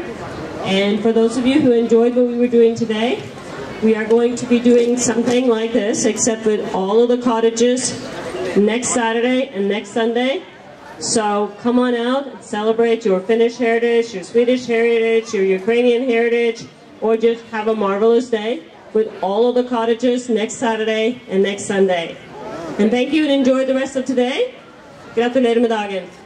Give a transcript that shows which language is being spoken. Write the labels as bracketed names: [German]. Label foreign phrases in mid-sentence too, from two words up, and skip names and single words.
[English] And for those of you who enjoyed what we were doing today, we are going to be doing something like this, except with all of the cottages next Saturday and next Sunday. So come on out and celebrate your Finnish heritage, your Swedish heritage, your Ukrainian heritage, or just have a marvelous day with all of the cottages next Saturday and next Sunday. And thank you and enjoy the rest of today. [Norwegian] Gratulerer med dagen.